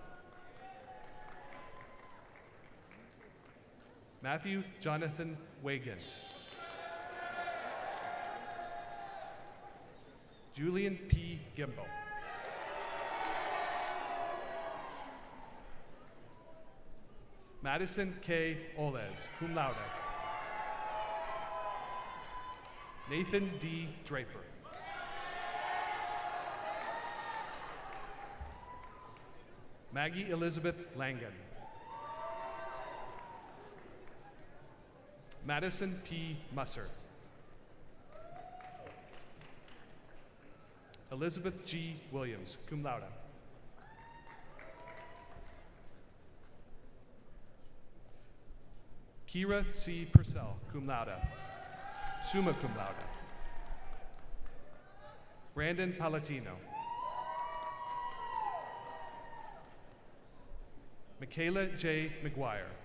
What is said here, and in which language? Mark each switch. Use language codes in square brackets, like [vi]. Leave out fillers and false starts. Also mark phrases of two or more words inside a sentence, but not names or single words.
[en] Matthew Jonathan Wagant. Julian P. Gimble. Madison K. Olez, [la] cum laude. [en] Nathan D. Draper. Maggie Elizabeth Langan. Madison P. Musser. Elizabeth G. Williams, [la] cum laude. [en] Kira C. [la] Purcell, cum laude. Summa cum laude. [en] Brandon Palatino. Michaela J. McGuire.